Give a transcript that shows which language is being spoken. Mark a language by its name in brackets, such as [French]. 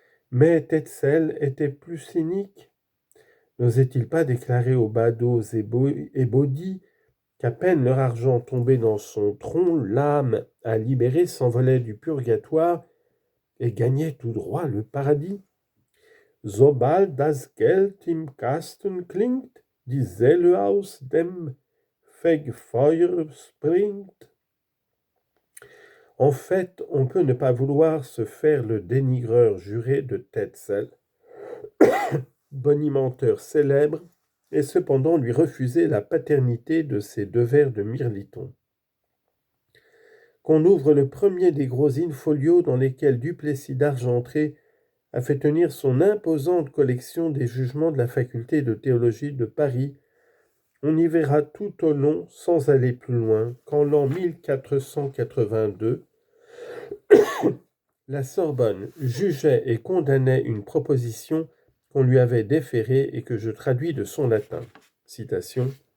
[French] Mais Tetzel était plus cynique. N'osait-il pas déclarer aux badauds et baudis qu'à peine leur argent tombé dans son tronc, l'âme à libérer s'envolait du purgatoire et gagnait tout droit le paradis? [German] Sobald das Geld im Kasten klingt, die Seele aus dem Fegefeuer springt. [French] En fait, on peut ne pas vouloir se faire le dénigreur juré de Tetzel, bonimenteur célèbre, et cependant lui refuser la paternité de ses 2 vers de Mirliton. Qu'on ouvre le premier des gros in-folios dans lesquels Duplessis d'Argentré a fait tenir son imposante collection des jugements de la faculté de théologie de Paris, on y verra tout au long, sans aller plus loin, qu'en l'an 1482, la Sorbonne jugeait et condamnait une proposition qu'on lui avait déférée et que je traduis de son latin. Citation.